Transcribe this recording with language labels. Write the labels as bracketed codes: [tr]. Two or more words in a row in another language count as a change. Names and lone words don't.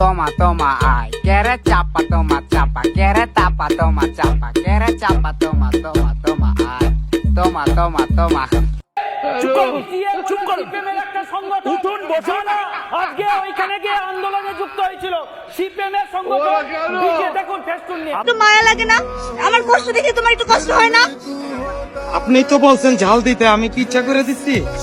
[es] Toma, toma, ay. Quiere chapa, toma, chapa. Quiere tapa, toma, chapa. Quiere chapa, toma, toma, toma, ay. Toma, toma, toma. [bn] আজকে ওইখানে গিয়ে আন্দোলনে যুক্ত হয়েছিল সিপিএমের সংগঠন। দেখুন ফেস্টুন নিয়ে একটু মায়া লাগে না? আমার কষ্ট দেখে তোমার একটু কষ্ট হয় না? আপনি তো বলছেন ঝাল দিতে, আমি কি ইচ্ছা করে দিচ্ছি?